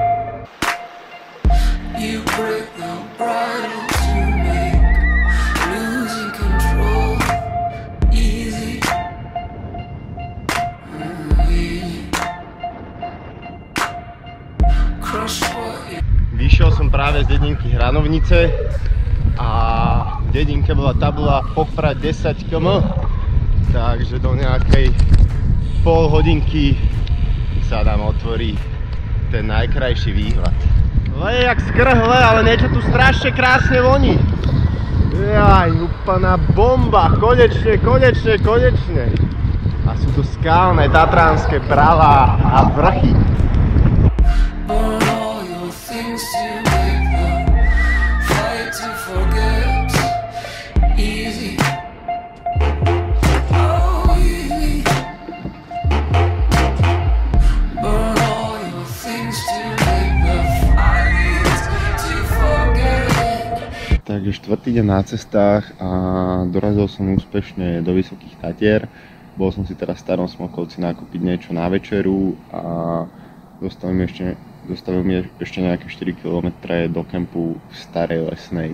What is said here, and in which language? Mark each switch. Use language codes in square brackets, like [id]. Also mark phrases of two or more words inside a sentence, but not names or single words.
[en] You break the bridle to make losing control easy. Easy. Crush what you. [sk] Vyšiel som práve z dedinky Hranovnice a v dedinke bola tabula Poprad 10 km, takže do nejakej pol hodinky sa nám otvorí ten najkrajší výhľad. Leje jak skrhle, ale niečo tu strašne krásne voní. Jaj, úplná bomba, konečne. A sú tu skalné tatranské bralá a vrchy. [en] Burn all your things to make the fight to forget easy. Oh, easy. Burn all your things to make the fight to forget. [sk] Takže štvrtý deň na cestách a dorazil som úspešne do Vysokých Tatier. Bol som si teraz v Starom Smokhovci nakúpiť niečo na večeru a dostavil mi ešte nejaké 4 km do kempu v Starej Lesnej.